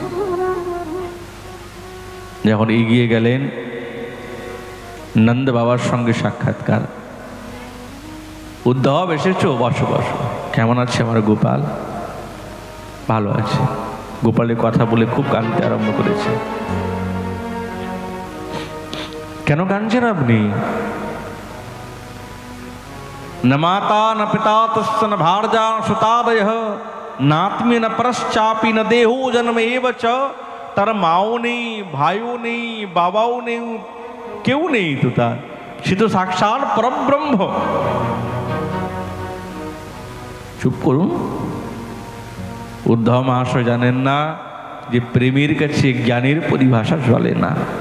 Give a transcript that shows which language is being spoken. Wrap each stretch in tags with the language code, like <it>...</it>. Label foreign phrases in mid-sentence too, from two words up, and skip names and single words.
<bn>যখন এগিয়ে গেলেন, নন্দ বাবার সঙ্গে সাক্ষাৎকার। উদ্ধব এসেছো, বসো বসো। কেমন আছে আমার গোপাল? ভালো আছে। গোপালের কথা বলে খুব কাঁদতে আরম্ভ করেছে। কেন কাঁদছেন আপনি?</bn> <sa>न माता न पिता तस्य न भार्या न सुतादयः नात्मी न परश्चापी न देहो जन्म एव च।</sa> <bn>তার মাও নেই, ভাইও নেই, বাবাও নেই, কেউ নেই তো তার। সে তো সাক্ষাৎ পরব্রহ্ম। চুপ করুন। উদ্ধব মহাশয় জানেন না যে প্রেমের কাছে জ্ঞানের পরিভাষা চলে না।</bn>